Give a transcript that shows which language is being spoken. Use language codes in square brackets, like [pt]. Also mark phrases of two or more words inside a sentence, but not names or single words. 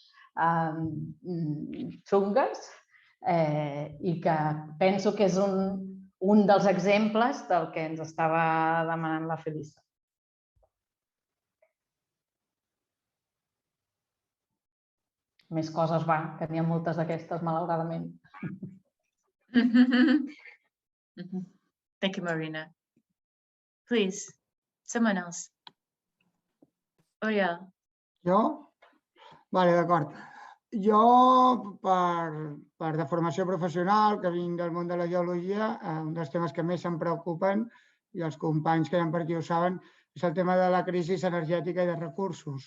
[ca] xungues, i que penso que és un dels exemples del que ens estava demanant la Felisa. més coses va, que n'hi ha moltes d'aquestes, malauradament. [en] Thank you, Marina. Please, someone else. Oriol. [ca] Jo? Vale, d'acord. Jo, per de formació professional, que vinc del món de la geologia, un dels temes que més em preocupen, i els companys que hi ha per aquí ho saben, és el tema de la crisi energètica i de recursos.